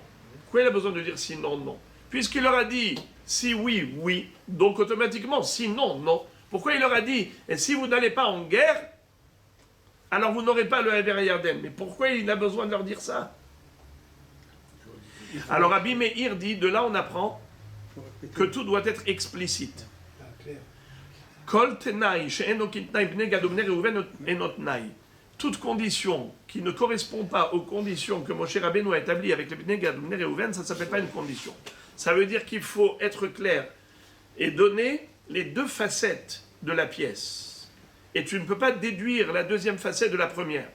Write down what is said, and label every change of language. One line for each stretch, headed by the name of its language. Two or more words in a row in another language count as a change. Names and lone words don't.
French: Pourquoi il a besoin de dire sinon, non? Puisqu'il leur a dit si oui, oui, donc automatiquement, sinon, non. Pourquoi il leur a dit et si vous n'allez pas en guerre, alors vous n'aurez pas le Ever Yarden? Mais pourquoi il a besoin de leur dire ça? Alors Rabbi Meir dit, de là on apprend que tout doit être explicite.
Hebrew: כל תנאי שאינו כתנאי בני גד ובני ראובן אינו תנאי.
French: Toute condition qui ne correspond pas aux conditions que Moshe Rabbeinu a établies avec les
Hebrew: בני גד ובני ראובן,
French: ça ne s'appelle pas une condition. Ça veut dire qu'il faut être clair et donner les deux facettes de la pièce. Et tu ne peux pas déduire la deuxième facette de la première.